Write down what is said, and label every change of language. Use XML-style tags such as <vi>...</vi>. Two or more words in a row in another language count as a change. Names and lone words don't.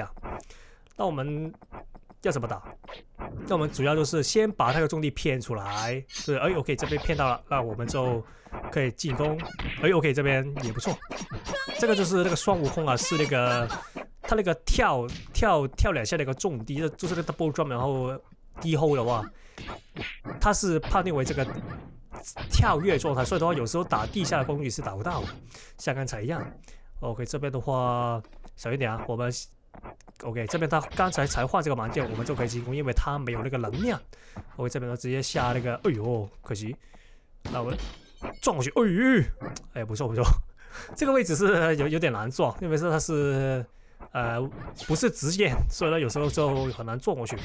<zh>那我們要怎麼打？那我們主要就是先把那個重地騙出來，就是OK 這邊騙到了，那我們就可以進攻。OK 這邊也不錯，這個就是那個雙悟空啊，是那個他那個跳2下那個重地，就是那個</zh> <en>double jump，</en> <zh>然後低 hold 的話，他是判定為這個跳躍狀態，所以的話有時候打地下的攻擊是打不到的，像剛才一樣。OK 這邊的話小心點啊，我們 OK 這邊他剛才換這個盲劍，我們就可以進攻，因為他沒有那個能量。OK 這邊呢直接下那個，可惜，那我們撞過去，不錯，這個位置是有點難撞，因為它是不是直線，所以呢有時候就很难撞過去。</zh>